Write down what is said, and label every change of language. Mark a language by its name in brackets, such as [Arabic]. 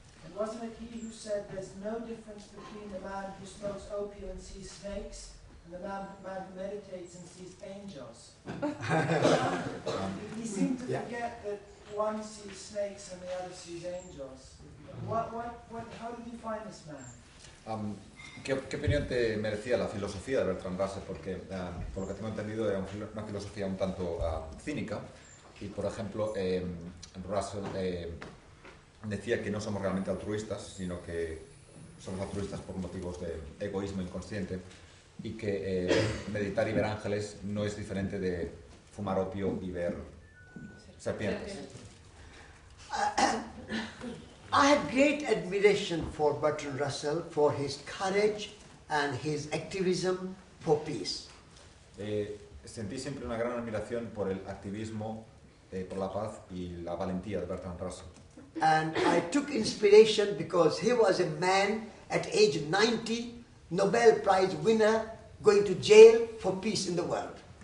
[English] And wasn't it he who said there's no difference between the man who smokes opium and sees snakes and the man who meditates and sees angels? He seemed to forget that one sees snakes and the other sees angels. How did you find this man? [Spanish] ¿Qué opinión te merecía la filosofía de Bertrand Russell? Porque, por lo que tengo entendido, era una filosofía un tanto cínica. Y, por ejemplo, Russell decía que no somos realmente altruistas, sino que somos altruistas por motivos de egoísmo inconsciente, y que meditar y ver ángeles no es diferente de fumar opio y ver serpientes. [English] I had great admiration for Bertrand Russell for his courage and his activism for peace. [Spanish] Sentí siempre una gran admiración por el activismo por la paz y la valentía de Bertrand Russell. [English] And I took inspiration because he was a man at age 90, Nobel Prize winner, going to jail for peace in the world.